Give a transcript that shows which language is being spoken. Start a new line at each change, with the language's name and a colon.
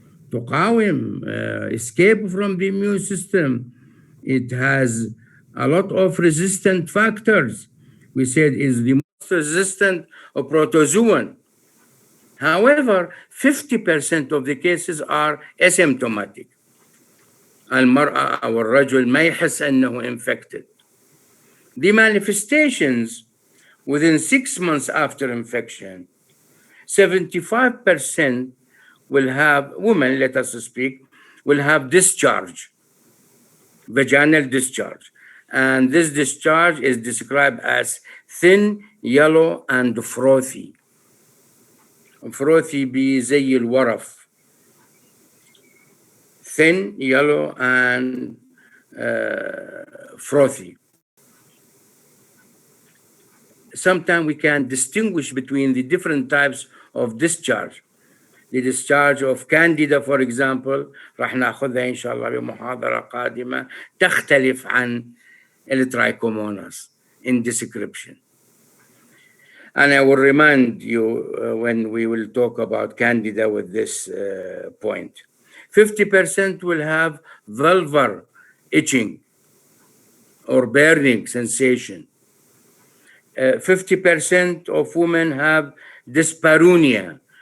Arabic: تقاوم
English: escape from the immune system. It has a lot of resistant factors. We said is the most resistant of protozoan. However, 50% of the cases are asymptomatic.
Arabic: المرأة أو الرجل ما يحس أنه infected.
English: The manifestations within 6 months after infection, 75% will have, women, let us speak, will have discharge, vaginal discharge. And this discharge is described as thin, yellow, and frothy. Frothy be
Arabic: زي الورف.
English: Thin, yellow, and frothy. Sometimes we can distinguish between the different types of discharge. The discharge of candida, for example,
Arabic: راح ناخذها إن شاء الله بمحاضرة قادمة تختلف عن الترايكوموناس
English: in description. And I will remind you when we will talk about candida with this point. 50% will have vulvar itching or burning sensation. 50% of women have dyspareunia.